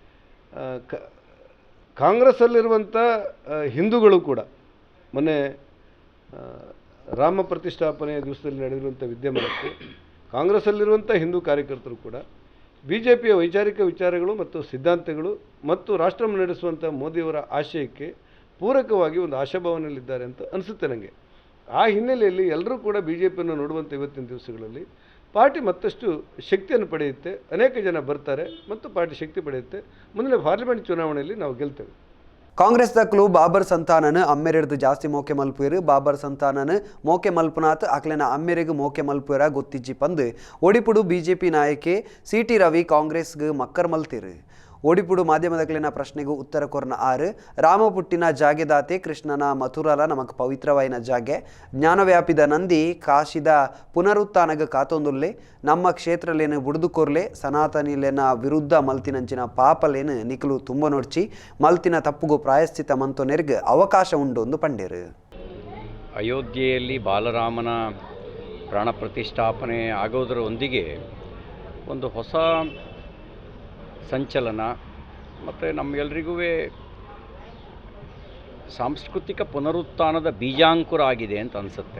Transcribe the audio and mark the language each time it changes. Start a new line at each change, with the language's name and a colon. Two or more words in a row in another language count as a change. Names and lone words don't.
Kannada: ಕಾಂಗ್ರೆಸ್ಸಲ್ಲಿರುವಂಥ ಹಿಂದೂಗಳು ಕೂಡ ಮೊನ್ನೆ ರಾಮ ಪ್ರತಿಷ್ಠಾಪನೆಯ ದಿವಸದಲ್ಲಿ ನಡೆದಿರುವಂಥ ವಿದ್ಯಮಾನಕ್ಕೆ ಕಾಂಗ್ರೆಸ್ಸಲ್ಲಿರುವಂಥ ಹಿಂದೂ ಕಾರ್ಯಕರ್ತರು ಕೂಡ BJPಯ ವೈಚಾರಿಕ ವಿಚಾರಗಳು ಮತ್ತು ಸಿದ್ಧಾಂತಗಳು ಮತ್ತು ರಾಷ್ಟ್ರ ನಡೆಸುವಂಥ ಮೋದಿಯವರ ಆಶಯಕ್ಕೆ ಪೂರಕವಾಗಿ ಒಂದು ಆಶಾಭಾವನೆಯಲ್ಲಿದ್ದಾರೆ ಅಂತ ಅನಿಸುತ್ತೆ ನನಗೆ. ಆ ಹಿನ್ನೆಲೆಯಲ್ಲಿ ಎಲ್ಲರೂ ಕೂಡ BJPಯನ್ನು ನೋಡುವಂಥ ಇವತ್ತಿನ ದಿವಸಗಳಲ್ಲಿ ಪಾರ್ಟಿ ಮತ್ತಷ್ಟು ಶಕ್ತಿಯನ್ನು ಪಡೆಯುತ್ತೆ, ಅನೇಕ ಜನ ಬರ್ತಾರೆ ಮತ್ತು ಪಾರ್ಟಿ ಶಕ್ತಿ ಪಡೆಯುತ್ತೆ. ಮುಂದಿನ ಪಾರ್ಲಿಮೆಂಟ್ ಚುನಾವಣೆಯಲ್ಲಿ ನಾವು ಗೆಲ್ತೇವೆ.
Tulu: ಕಾಂಗ್ರೆಸ್ದ ಕ್ಲೂ ಬಾಬರ್ ಸಂತಾನನು ಅಮ್ಮೆರೆಡ್ದು ಜಾಸ್ತಿ ಮೋಕೆ ಮಲ್ಪುಯರು. ಬಾಬರ್ ಸಂತಾನನು ಮೋಕೆ ಮಲ್ಪುನಾತ್ ಅಕ್ಲೆನ ಅಮ್ಮೆರೆಗೂ ಮೋಕೆ ಮಲ್ಪುಯರ ಗೊತ್ತಿಜ್ಜಿ ಪಂದು ಒಡಿಪುಡು BJP ನಾಯಕಿ CT ರವಿ ಕಾಂಗ್ರೆಸ್ಗೆ ಮಕ್ಕರ್ ಮಲ್ತಿರು. ಒಡಿಪುಡು ಮಾಧ್ಯಮದಕ್ಲಿನ ಪ್ರಶ್ನೆಗೂ ಉತ್ತರ ಕೊರ್ನ ಆರು. ರಾಮ ಪುಟ್ಟಿನ ಜಾಗೆದಾತೆ ಕೃಷ್ಣನ ಮಥುರಲ ನಮಕ್ ಪವಿತ್ರವಾಯಿನ ಜಾಗೆ. ಜ್ಞಾನವ್ಯಾಪಿದ ನಂದಿ ಕಾಶಿದ ಪುನರುತ್ಥಾನಗ ಕಾತೊಂದುಲ್ಲೆ. ನಮ್ಮ ಕ್ಷೇತ್ರಲೇನು ಬುಡ್ದುಕೊರ್ಲೆ ಸನಾತನಿಲೇನ ವಿರುದ್ಧ ಮಲ್ತಿನಂಚಿನ ಪಾಪಲೇನು ನಿಖಲು ತುಂಬ ನೋಡ್ಚಿ ಮಲ್ತಿನ ತಪ್ಪುಗೂ ಪ್ರಾಯಶ್ಚಿತ ಮಂತೊನೆರ್ಗೆ ಅವಕಾಶ ಉಂಡೊಂದು ಪಂಡೇರು.
Kannada: ಅಯೋಧ್ಯೆಯಲ್ಲಿ ಬಾಲರಾಮನ ಪ್ರಾಣ ಪ್ರತಿಷ್ಠಾಪನೆ ಆಗೋದರೊಂದಿಗೆ ಒಂದು ಹೊಸ ಸಂಚಲನ ಮತ್ತು ನಮಗೆಲ್ಲರಿಗೂ ಸಾಂಸ್ಕೃತಿಕ ಪುನರುತ್ಥಾನದ ಬೀಜಾಂಕುರ ಆಗಿದೆ ಅಂತ ಅನಿಸುತ್ತೆ.